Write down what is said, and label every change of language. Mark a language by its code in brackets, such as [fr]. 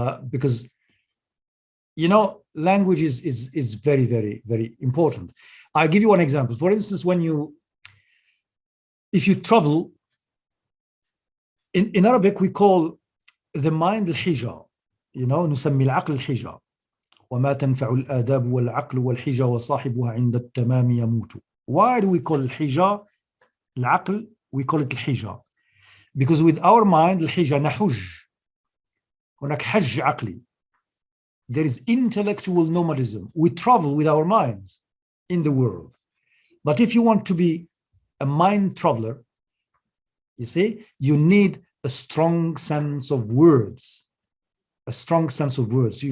[en] Because, you know, language is very, very, very important. I'll give you one example. For instance, if you travel, in Arabic, we call the mind الحجة. You know, [ar] نسمي العقل الحجة. وما تنفع الآداب والعقل والحجة وصاحبها عند التمام يموت. [en] Why do we call الحجة العقل? We call it الحجة because with our mind [ar] الحجة نحج. هناك حج عقلي. [en] There is intellectual nomadism. We travel with our minds in the world. But if you want to be a mind traveler, you see, you need a strong sense of words, a strong sense of words.